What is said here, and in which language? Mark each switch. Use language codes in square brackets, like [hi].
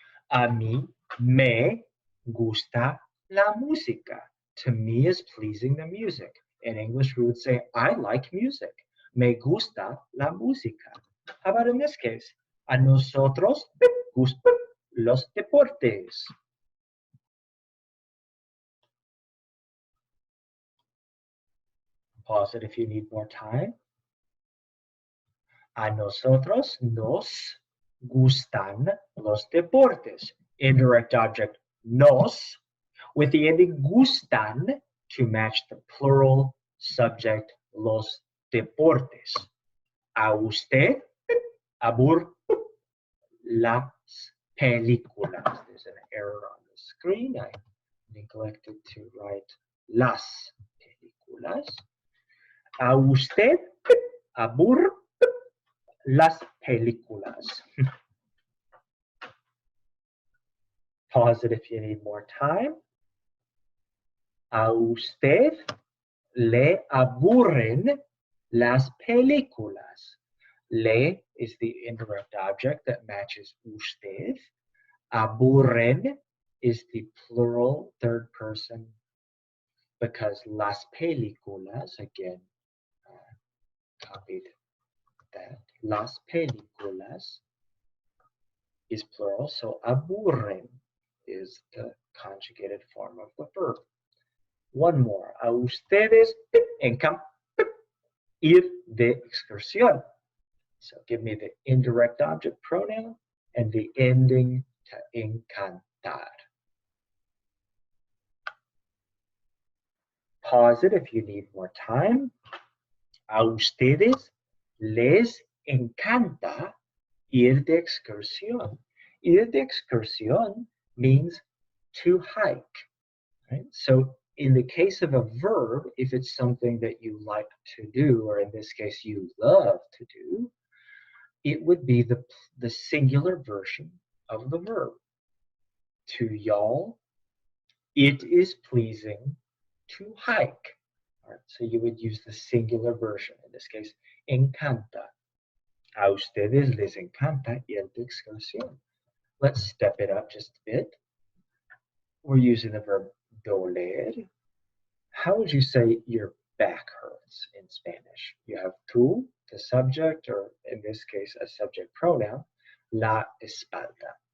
[es] A mí me gusta la música. [en] To me is pleasing the music. In English, we would say, I like music. [es] Me gusta la música. [en] How about in this case? [es] A nosotros gustan los deportes. [en] Pause it if you need more time. [es] A nosotros nos gustan los deportes. [en] Indirect object nos with the ending gustan to match the plural subject los deportes. [es] A usted aburren las películas. [en] There's an error on the screen. I neglected to write las películas. [es] A usted aburren las películas. [en] Pause it if you need more time. [es] A usted le aburren las películas. [en] Le is the indirect object that matches usted. Aburren is the plural third person because las películas, again, copied that. Las películas is plural, so aburren is the conjugated form of the verb. One more. [es] A ustedes encanta ir de excursión. [en] So give me the indirect object pronoun and the ending to encantar. Pause it if you need more time. [es] A ustedes les encanta ir de excursión. Ir de excursión [en] means to hike. Right? So in the case of a verb, if it's something that you like to do, or in this case you love to do, it would be the singular version of the verb. To y'all, it is pleasing to hike. All right, so you would use the singular version, in this case, encanta. [es] A ustedes les encanta ir de excursión. [en] Let's step it up just a bit. We're using the verb doler. How would you say your back hurts in Spanish? You have tú, the subject, or in this case, a subject pronoun, la espalda.